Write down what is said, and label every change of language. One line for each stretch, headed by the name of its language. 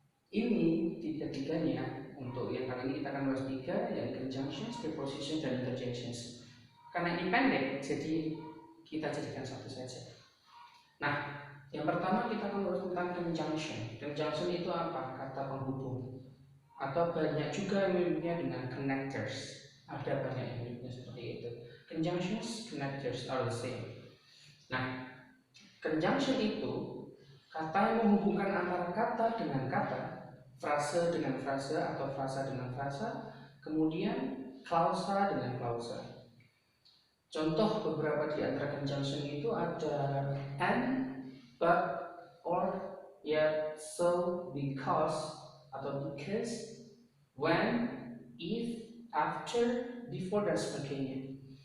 Indonesian: Ini tiga-tiganya untuk yang kali ini kita akan bahas 3, yaitu conjunctions, prepositions, dan interjections. Karena ini pendek, jadi kita jadikan satu saja. Nah, yang pertama kita akan bahas tentang conjunction. Conjunction itu apa? Kata penghubung. Atau banyak juga yang miripnya dengan connectors. Ada banyak yang miripnya seperti itu.
English: Conjunctions, connectors are the same.
Indonesian: Nah, conjunction itu kata yang menghubungkan antara kata dengan kata, frase dengan frase atau frasa dengan frasa, kemudian klausa dengan klausa. Contoh beberapa di antara conjunction itu ada and, but, or, yet, so, because, atau because, when, if, after, before, dan sebagainya.